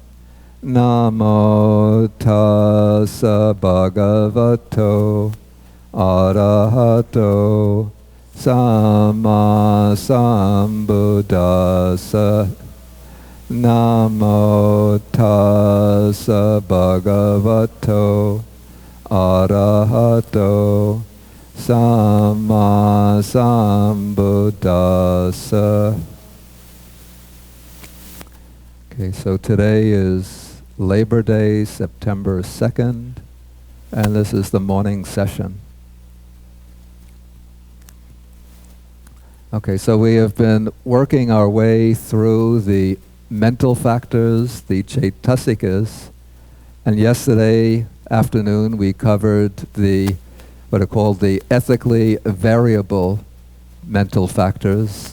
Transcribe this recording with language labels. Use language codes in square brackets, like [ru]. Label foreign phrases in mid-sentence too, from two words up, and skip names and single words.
[pi] Namo tassa bhagavato arahato samma sambuddhassa. Namo tassa bhagavato arahato samma sambuddhassa. [en] Okay, so today is Labor Day, September 2nd, and this is the morning session. Okay, so we have been working our way through the mental factors, the cetasikas, and yesterday afternoon we covered the what are called the ethically variable mental factors.